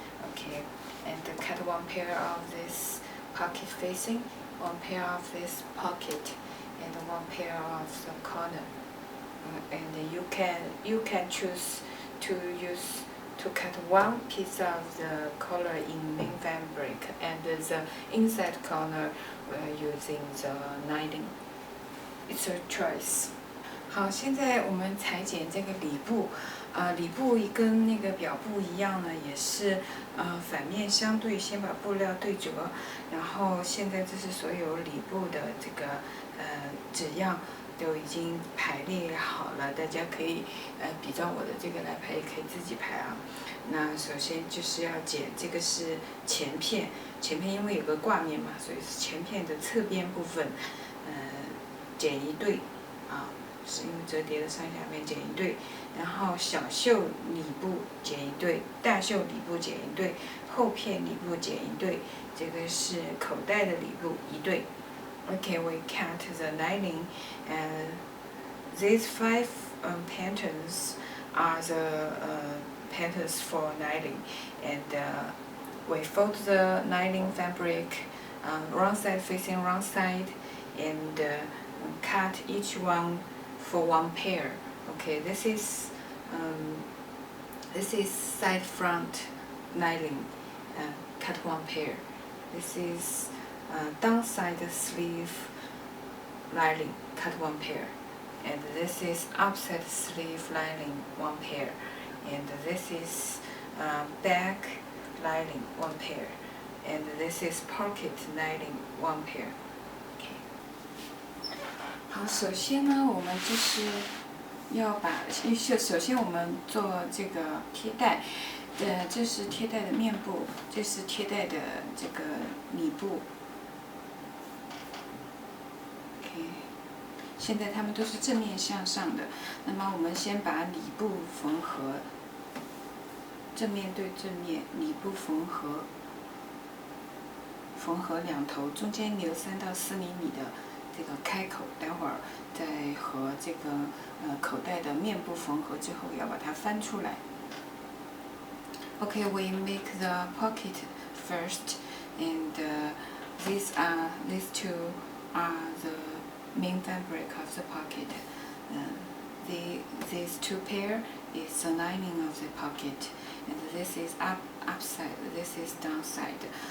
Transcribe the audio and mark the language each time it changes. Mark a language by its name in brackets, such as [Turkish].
[English] Okay, and cut one pair of this pocket facing, one pair of this pocket, and one pair of the corner. And you can choose to cut one piece of the collar in main fabric, and the inside corner using the lining. It's a choice. [Chinese] 好，现在我们裁剪这个里布，里布跟那个表布一样呢，也是反面相对，先把布料对折，然后现在这是所有里布的这个纸样都已经排列好了，大家可以比照我的这个来排，也可以自己排啊。那首先就是要剪，这个是前片，前片因为有个挂面嘛，所以是前片的侧边部分，剪一对啊。是因为折叠的上下面剪一对，然后小袖里布剪一对，大袖里布剪一对，后片里布剪一对，这个是口袋的里布一对。 [English] Okay, we cut the lining, and these 5 patterns are the patterns for lining, and we fold the lining fabric wrong side facing wrong side, and cut each one for one pair. Okay, this is side front lining, cut one pair. This is downside sleeve lining, cut one pair. And this is upside sleeve lining, one pair. And this is back lining, one pair. And this is pocket lining, one pair. [Chinese] 好，首先呢，我们就是要把，首先我们做这个贴带，这是贴带的面部，这是贴带的这个里部。 OK， 现在它们都是正面向上的，那么我们先把里部缝合，正面对正面，里部缝合，缝合两头，中间留3到4厘米的。这个开口，待会儿在和这个口袋的面部缝合之后，要把它翻出来。 [English] Okay, we make the pocket first, and these two are the main fabric of the pocket. These 2 pair is the lining of the pocket, and this is upside, this is downside.